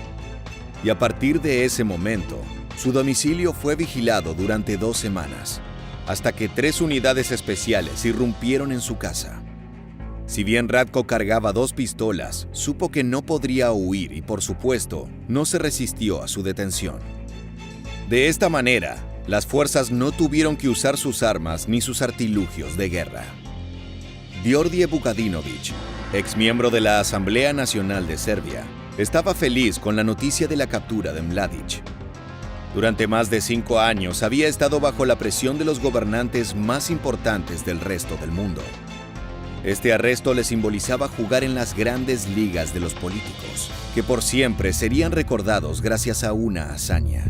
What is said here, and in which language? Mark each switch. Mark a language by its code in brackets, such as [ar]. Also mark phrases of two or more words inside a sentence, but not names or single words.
[es] Y a partir de ese momento, su domicilio fue vigilado durante 2 semanas, hasta que 3 unidades especiales irrumpieron en su casa. Si bien Ratko cargaba 2 pistolas, supo que no podría huir y, por supuesto, no se resistió a su detención. De esta manera, las fuerzas no tuvieron que usar sus armas ni sus artilugios de guerra. Đorđe Vukadinović, exmiembro de la Asamblea Nacional de Serbia, estaba feliz con la noticia de la captura de Mladic. Durante más de 5 años había estado bajo la presión de los gobernantes más importantes del resto del mundo. Este arresto le simbolizaba jugar en las grandes ligas de los políticos, que por siempre serían recordados gracias a una hazaña.